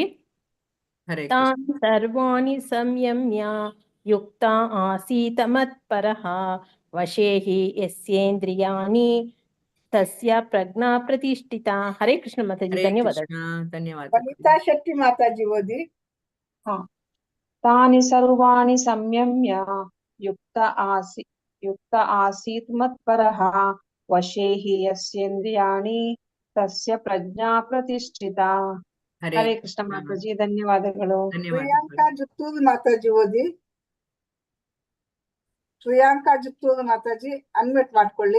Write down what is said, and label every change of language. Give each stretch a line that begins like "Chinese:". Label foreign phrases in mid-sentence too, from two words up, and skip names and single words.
Kannada: ಹರೇ
Sanskrit: ತಾನಿ ಸರ್ವಾಣಿ ಸಂಯಮ್ಯ ಯುಕ್ತ ಆಸೀತ ಮತ್ಪರಃ ವಶೇಹಿ ಯಸ್ಯೇಂದ್ರಿಯಾಣಿ ತಸ್ಯ ಪ್ರಜ್ಞಾ ಪ್ರತಿಷ್ಠಿತಾ.
Kannada: ಹರೇ ಕೃಷ್ಣ ಮಾತಾಜಿ. ಧನ್ಯವಾದಗಳು. ಧನ್ಯವಾದ. ವನಿತಾ ಶೆಟ್ಟಿ ಮಾತಾಜಿ ಓದಿ.
Sanskrit: ತಾನಿ ಸರ್ವಾಣಿ ಸಂಯಮ್ಯ ಯುಕ್ತ ಆಸೀತ್ ಮತ್ಪರಃ ವಶೇಹಿ ಯಸ್ಯೇಂದ್ರಿಯಾಣಿ ತಸ್ಯ ಪ್ರಜ್ಞಾ ಪ್ರತಿಷ್ಠಿತಾ.
Kannada: ಹರೇ ಕೃಷ್ಣ ಮಾತಾಜಿ. ಧನ್ಯವಾದಗಳು. ಪ್ರಿಯಾಂಕಾ ಜುತ್ತೂರು ಮಾತಾಜಿ ಓದಿ. ಪ್ರಿಯಾಂಕಾ ಜುತ್ತೂರು ಮಾತಾಜಿ ಅನ್ಮ್ಯೂಟ್ ಮಾಡ್ಕೊಳ್ಳಿ.